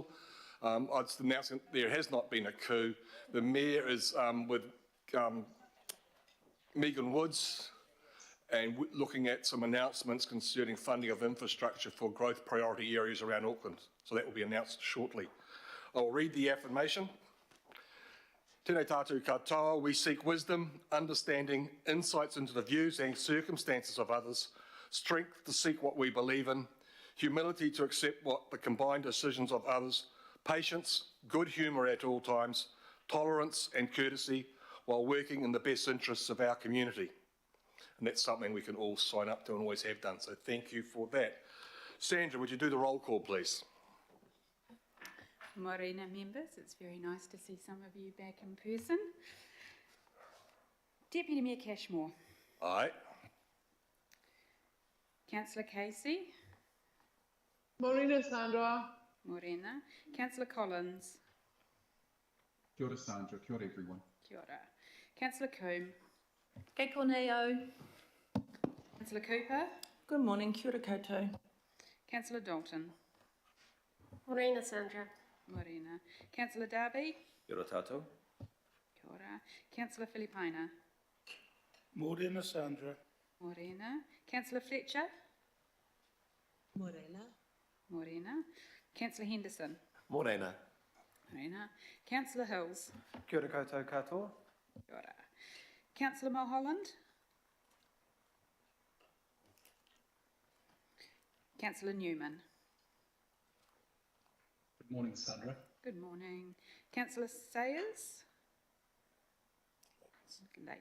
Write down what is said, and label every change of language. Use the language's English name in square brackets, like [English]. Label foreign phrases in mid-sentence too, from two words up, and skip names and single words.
[English] I'd just announce that there has not been a coup. The Mayor is with Megan Woods and looking at some announcements concerning funding of infrastructure for growth priority areas around Auckland, so that will be announced shortly. I'll read the affirmation. [Māori] Tēnei tātou katoa, [English] we seek wisdom, understanding, insights into the views and circumstances of others, strength to seek what we believe in, humility to accept what the combined decisions of others, patience, good humour at all times, tolerance and courtesy while working in the best interests of our community. And that's something we can all sign up to and always have done, so thank you for that. Sandra, would you do the roll call, please? Morena members, it's very nice to see some of you back in person. Deputy Mayor Cashmore. Aye. Councillor Casey. [Māori] Morena Sandra. [English] Morena. Councillor Collins. [Māori] Kia ora Sandra, kia ora everyone. Kia ora. [English] Councillor Coombe. [Māori] Kei koneo. [English] Councillor Cooper. Good morning, [Māori] kia ora koutou. [English] Councillor Dalton. [Māori] Morena Sandra. [English] Morena. Councillor Darby. [Māori] Kia ora tātou. Kia ora. [English] Councillor Filipina. [Māori] Morena Sandra. [English] Morena. Councillor Fletcher. [Māori] Morena. [English] Morena. Councillor Henderson. [Māori] Morena. [English] Morena. Councillor Hills. [Māori] Kia ora koutou katoa. Kia ora. [English] Councillor Mulholland. Councillor Newman. Good morning, Sandra. Good morning. Councillor Sayers? Late.